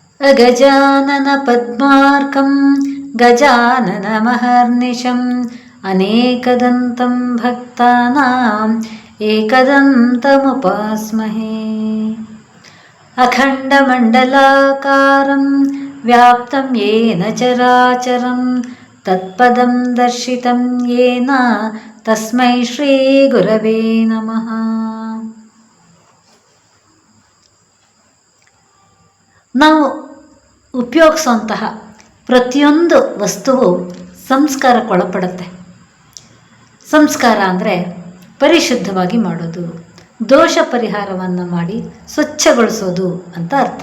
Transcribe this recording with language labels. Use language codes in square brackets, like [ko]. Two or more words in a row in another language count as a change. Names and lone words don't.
[sa] ಗಜಾನನ ಪದ್ಮಾರ್ಕಂ ಗಜಾನನಮಹರ್ನಿಶಂ ಅನೇಕದಂತಂ ಭಕ್ತಾನಾಂ ಏಕದಂತಮುಪಾಸ್ಮಹೇ. ಅಖಂಡಮಂಡಲಾಕಾರಂ ವ್ಯಾಪ್ತಂ ಯೇನ ಚರಾಚರಂ ತತ್ಪದಂ ದರ್ಶಿತಂ ಯೇನ ತಸ್ಮೈ ಶ್ರೀ ಗುರವೇ ನಮಃ. [kn] ನಾವು ಉಪಯೋಗಿಸುವಂತಹ ಪ್ರತಿಯೊಂದು ವಸ್ತುವು ಸಂಸ್ಕಾರಕ್ಕೊಳಪಡುತ್ತೆ. ಸಂಸ್ಕಾರ ಅಂದರೆ ಪರಿಶುದ್ಧವಾಗಿ ಮಾಡೋದು, ದೋಷ ಪರಿಹಾರವನ್ನು ಮಾಡಿ ಸ್ವಚ್ಛಗೊಳಿಸೋದು ಅಂತ ಅರ್ಥ.